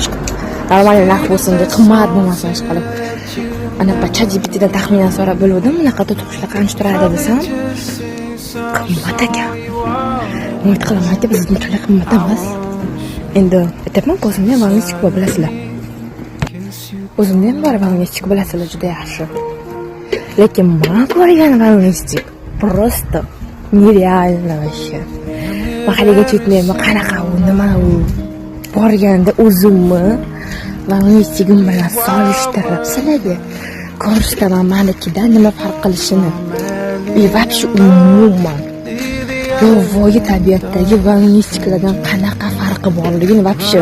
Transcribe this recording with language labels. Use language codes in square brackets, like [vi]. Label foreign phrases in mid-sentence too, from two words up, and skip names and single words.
[uz] Normal narx bo'lsin deb, qimmat bo'lmasin ish qilib. Anaqa ChatGPTdan taxminan so'rab bildim, unaqa to'qishlar qancha turadi desam, qimmat ekan. Umid qilamanki, bizda unchalik qimmat emas. Endi aytayapman, o'zimni ham valnistik bilasizlar. O'zimni ham bor valnistik bilasizlar, juda yaxshi. Lekin men ko'rgan valnistik [ru] просто нереально вообще. [uz] Mahaligacha aytmayman, qanaqa u, nima u. Borganda o'zimni valnistigim bilan solishtirib sizlarga ko'rsataman manikidan nima farq qilishini. Вообще umuman yovvoyi tabiatdagi valnistiklardan qanaqa farqi borligini вообще.